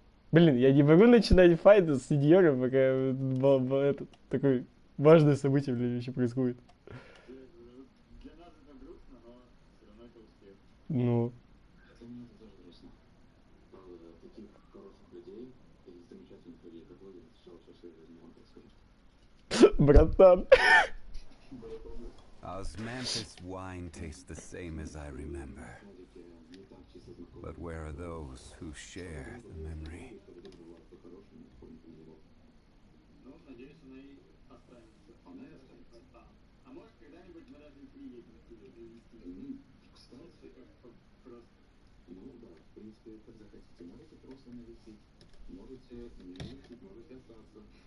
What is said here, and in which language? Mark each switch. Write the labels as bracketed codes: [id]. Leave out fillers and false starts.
[ru] Блин, я не могу начинать файт с Синьёрой, пока это такое важное событие, блин, еще происходит. Для нас это грустно, но все равно это успех. Ну. Для меня это тоже грустно. Таких хороших людей и замечательных людей, как вы, встречал в своей жизни, вам так скажу. Братан. [en] Osmanthus wine tastes the same as I remember. But where are those who share the memory? [ru] Ну, надеюсь, она и останется. Она и останется. А может, когда-нибудь мы даже и приедем туда привезти. Кстати, просто... Ну, да, в принципе, как захотите. Можете просто навестить. Можете не навестить, можете остаться.